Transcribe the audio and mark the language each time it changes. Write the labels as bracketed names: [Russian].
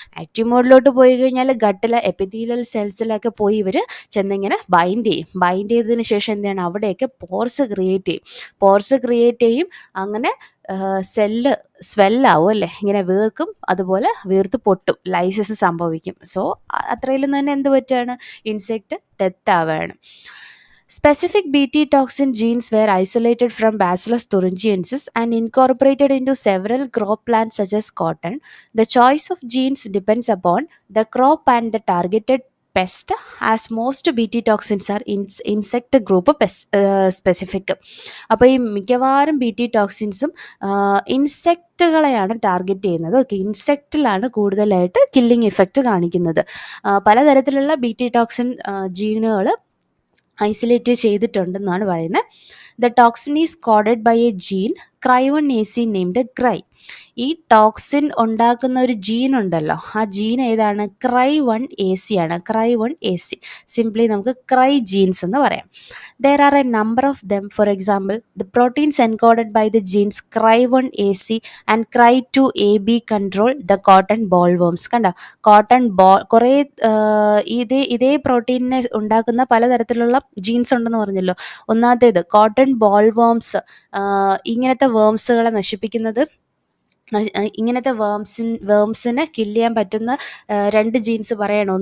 [Malayalam] Active മോഡിലോട്ട് പോയി കഴിഞ്ഞാൽ ഗട്ടിലെ epithelial സെൽസിലൊക്കെ പോയി ഇവർ ചെന്നിങ്ങനെ ബൈൻഡ് ചെയ്തതിന് ശേഷം എന്താണ്, അവിടെയൊക്കെ പോർസ് ക്രിയേറ്റ് ചെയ്യും. അങ്ങനെ സെല്ല് സ്വെല്ലാവും അല്ലേ, ഇങ്ങനെ വീർക്കും, അതുപോലെ വീർത്ത് പൊട്ടും, ലൈസിസ് സംഭവിക്കും. സോ അത്രയിലും തന്നെ എന്ത് പറ്റുകയാണ്, ഇൻസെക്റ്റ് ഡെത്ത് ആവുകയാണ്. [English] Specific Bt toxin genes were isolated from Bacillus thuringiensis and incorporated into several crop plants such as cotton. The choice of genes depends upon the crop and the targeted pest, as most Bt toxins are insect group specific. [Malayalam] അപ്പോൾ ഈ മിക്കവാറും BT ടോക്സിൻസും ഇൻസെക്റ്റുകളെയാണ് target ചെയ്യുന്നത്. Okay, ഇൻസെക്റ്റിലാണ് കൂടുതലായിട്ട് killing effect കാണിക്കുന്നത്. പലതരത്തിലുള്ള BT toxin ജീനുകൾ isolate ചെയ്തിട്ടുണ്ടെന്നാണ് പറയുന്നത്. [English] The toxin is coded by a gene Cry1AC named cry. [Malayalam] ഈ ടോക്സിൻ ഉണ്ടാക്കുന്ന ഒരു ജീൻ ഉണ്ടല്ലോ, ആ ജീൻ ഏതാണ്, Cry1AC ആണ്. Cry1AC സിംപ്ലി നമുക്ക് ക്രൈ ജീൻസ് എന്ന് പറയാം. [English] There are a number of them. For example, the proteins encoded by the genes Cry1AC and Cry2AB control the cotton bollworms. [Malayalam] കണ്ടോ, കോട്ടൺ ബോൾ കുറേ ഇതേ പ്രോട്ടീനിനെ ഉണ്ടാക്കുന്ന പലതരത്തിലുള്ള ജീൻസ് ഉണ്ടെന്ന് പറഞ്ഞല്ലോ. ഒന്നാമത്തേത് കോട്ടൺ ബോൾവേംസ്, ഇങ്ങനത്തെ വേംസുകളെ നശിപ്പിക്കുന്നത്, ഇങ്ങനത്തെ വേംസിനെ കില്ല് ചെയ്യാൻ പറ്റുന്ന രണ്ട് ജീൻസ് പറയണം.